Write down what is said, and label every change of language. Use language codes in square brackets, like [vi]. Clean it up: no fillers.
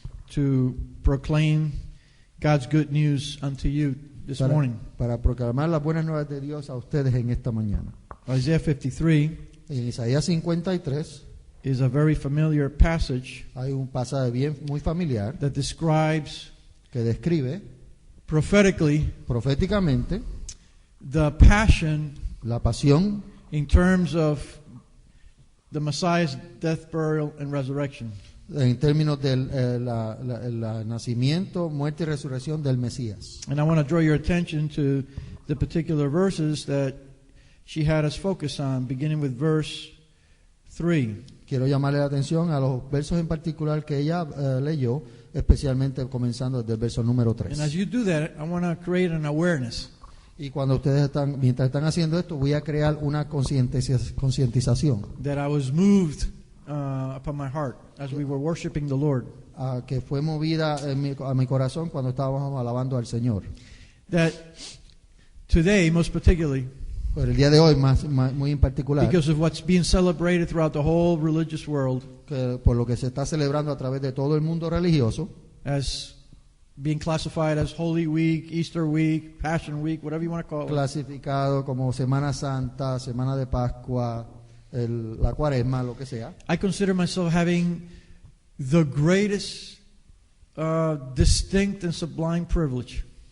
[en] to proclaim God's good news unto you this morning. [es] Para proclamar las buenas nuevas de Dios a ustedes en esta mañana. [en] Isaiah 53 [es] en Isaías 53 [en] is a very familiar passage. [es] Hay un pasaje muy familiar [en] that describes, [es] que describe proféticamente [en] the passion, [es] la pasión, [en] in terms of the Messiah's death, burial, and resurrection. [es] En términos del nacimiento, muerte y resurrección del Mesías. [en] And I want to draw your attention to the particular verses that she had us focus on, beginning with verse 3. [es] Quiero llamarle la atención a los versos en particular que ella leyó, especialmente comenzando desde el verso número 3. [en] And as you do that, I want to create an awareness. [es] Y cuando mientras están haciendo esto, voy a crear una concientización. [en] That I was moved upon my heart as we were worshiping the Lord. [es] Que fue movida a mi corazón cuando estábamos alabando al Señor. [en] That today, most particularly, [es] pero el día de hoy muy en particular, [en] because of what's being celebrated throughout the whole religious world, [es] que por lo que se está celebrando a través de todo el mundo religioso, [en] as being classified as Holy Week, Easter Week, Passion Week, whatever you want to call it, [es] clasificado como Semana Santa, Semana de Pascua, la Cuaresma, lo que sea. [en] I consider myself having the greatest, distinct and sublime privilege.